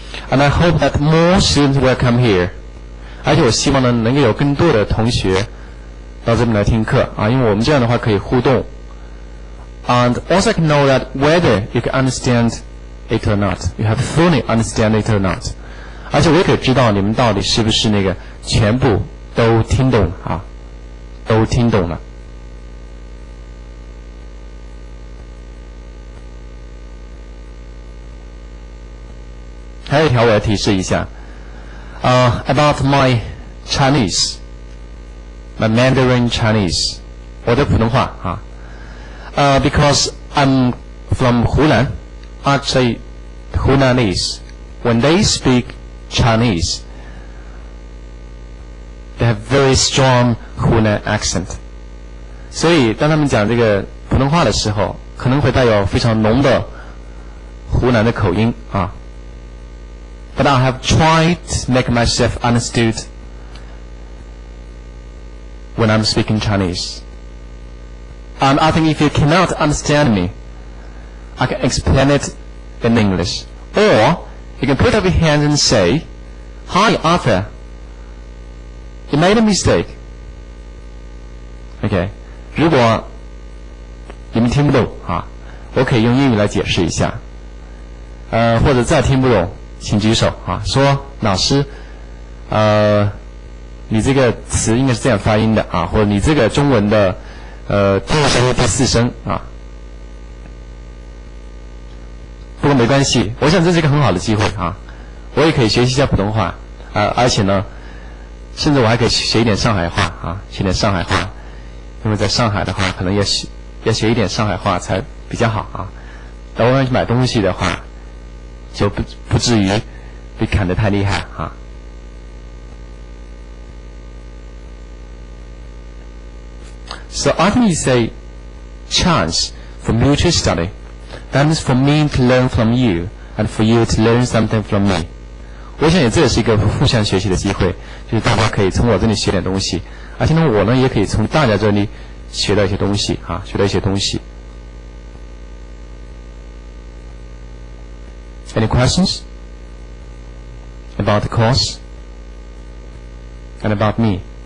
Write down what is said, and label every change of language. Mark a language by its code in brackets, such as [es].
[en] And I hope that more students will come here. [zh] 而且我希望呢，能够有更多的同学到这边来听课啊，因为我们这样的话可以互动。 [en] And also I can know that whether you can understand it or not, you have fully understand it or not. [zh] 而且我也可以知道你们到底是不是那个全部都听懂啊，都听懂了。还有一条我要提示一下。 [en] About my Chinese, my Mandarin Chinese, [zh] 我的普通话啊。 [en] Because I'm from Hunan, actually Hunanese, when they speak Chinese, they have very strong Hunan accent. [zh] 所以当他们讲这个普通话的时候，可能会带有非常浓的湖南的口音啊。 [en] But I have tried to make myself understood when I'm speaking Chinese. And I think if you cannot understand me, I can explain it in English. Or you can put up your hand and say, "Hi, Arthur. You made a mistake." Okay. [zh] 如果你们听不懂啊，我可以用英语来解释一下。或者再听不懂，请举手啊，说老师，你这个词应该是这样发音的啊，或者你这个中文的第二声第四声啊。不过没关系，我想这是一个很好的机会啊，我也可以学习一下普通话而且呢，甚至我还可以学一点上海话啊，学点上海话，因为在上海的话，可能要学一点上海话才比较好啊。到外面去买东西的话，就不至于被砍得太厉害啊。 [en] So I think you say chance for mutual study. That means for me to learn from you and for you to learn something from me. [zh] 我想这也是一个互相学习的机会，就是大家可以从我这里学点东西，而且呢，我呢也可以从大家这里学到一些东西啊，学到一些东西。 [en] Any questions about the course and about me?